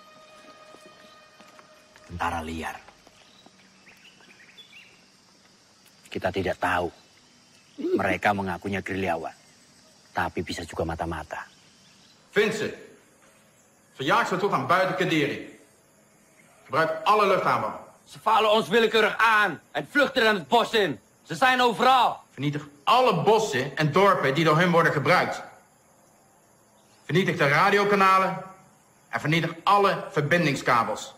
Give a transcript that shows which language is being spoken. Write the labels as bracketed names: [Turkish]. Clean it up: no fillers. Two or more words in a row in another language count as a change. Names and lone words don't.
[Indonesian] Tentara liar. Kita tidak tahu. Mereka mengakunya gerilyawan. Tapi bisa juga mata-mata. [Dutch] Vind ze. Verjaag ze tot aan buiten Kadiri. Gebruik alle luchthaven. Ze vallen ons willekeurig aan en vluchten er het bos in. Ze zijn overal. Vernietig alle bossen en dorpen die door hun worden gebruikt. Vernietig de radiokanalen en vernietig alle verbindingskabels.